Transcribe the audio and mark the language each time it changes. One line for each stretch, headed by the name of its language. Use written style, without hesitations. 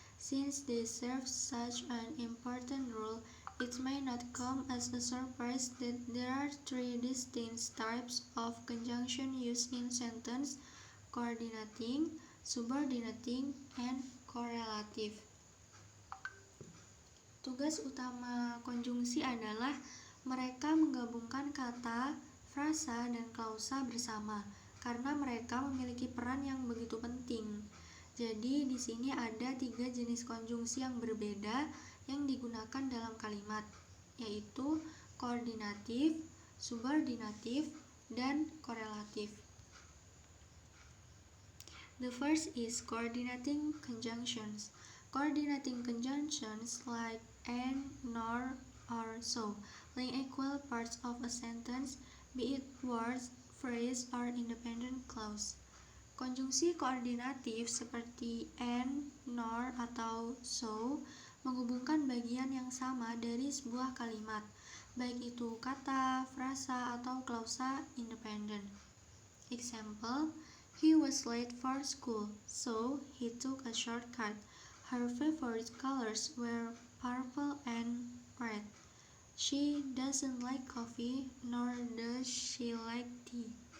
English: Since they serve such an important role, it may not come as a surprise that there are three distinct types of conjunction used in sentence: coordinating, subordinating, and correlative.
Indonesian: Tugas utama konjungsi adalah mereka menggabungkan kata, frasa, dan klausa bersama karena mereka memiliki peran yang begitu penting. Jadi di sini ada 3 jenis konjungsi yang berbeda yang digunakan dalam kalimat, yaitu koordinatif, subordinatif, dan korelatif.
English: The first is coordinating conjunctions. Coordinating conjunctions like and, nor, or so link equal parts of a sentence, be it words, phrase, or independent clause.
Indonesian: Konjungsi koordinatif seperti and, nor, atau so menghubungkan bagian yang sama dari sebuah kalimat, baik itu kata, frasa, atau klausa independen.
English: Example, he was late for school, so he took a shortcut. Her favorite colors were purple and red. She doesn't like coffee, nor does she like tea.